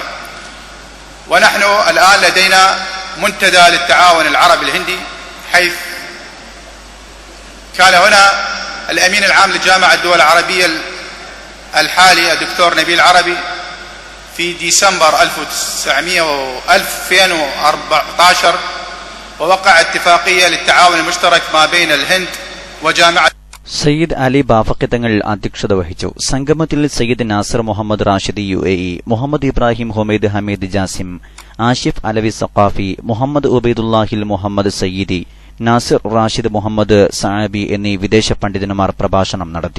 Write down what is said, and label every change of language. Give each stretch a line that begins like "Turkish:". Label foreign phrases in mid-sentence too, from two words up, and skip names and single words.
Arabic: ونحن الآن لدينا منتدى للتعاون العربي الهندي، حيث كان هنا الأمين العام لجامعة الدول العربية الحالي الدكتور نبيل عربي في ديسمبر 2014، ووقع اتفاقية للتعاون المشترك ما بين الهند وجامعة.
Malayalam: സയ്യിദ് അലി ബാഫഖി തങ്ങൾ അധ്യക്ഷത വഹിച്ചു. സംഗമത്തിൽ സയ്യിദ് നാസർ മുഹമ്മദ് റാഷിദ് UAE, മുഹമ്മദ് ഇബ്രാഹിം ഹുമൈദ് ഹമീദ് ജാസിം, ആഷിഫ് അലവി സഖാഫി, മുഹമ്മദ് ഉബൈദുല്ലാഹിൽ മുഹമ്മദ് സയ്യിദി, നാസിർ റാഷിദ് മുഹമ്മദ് സഅബി എന്നീ വിദേശ പണ്ഡിതന്മാർ പ്രഭാഷണം നടത്തി.